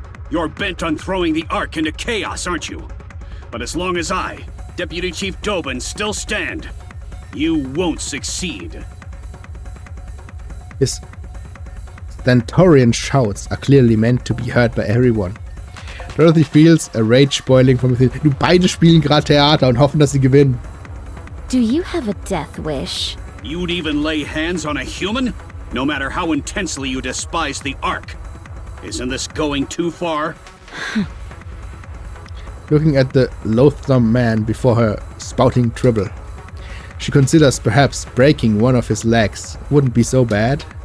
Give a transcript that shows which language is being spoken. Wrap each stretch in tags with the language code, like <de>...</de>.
<en>You're bent on throwing the Ark into chaos, aren't you? But as long as I, Deputy Chief Doban, still stand, you won't succeed. His stentorian shouts are clearly meant to be heard by everyone. Dorothy feels a rage boiling from within.</en> <de>Du, beide spielen gerade Theater und hoffen, dass sie gewinnen.</de> <en>Do you have a death wish? You'd even lay hands on a human? No matter how intensely you despise the Ark. Isn't this going too far? Looking at the loathsome man before her, spouting trouble. She considers perhaps breaking one of his legs. Wouldn't be so bad.</en>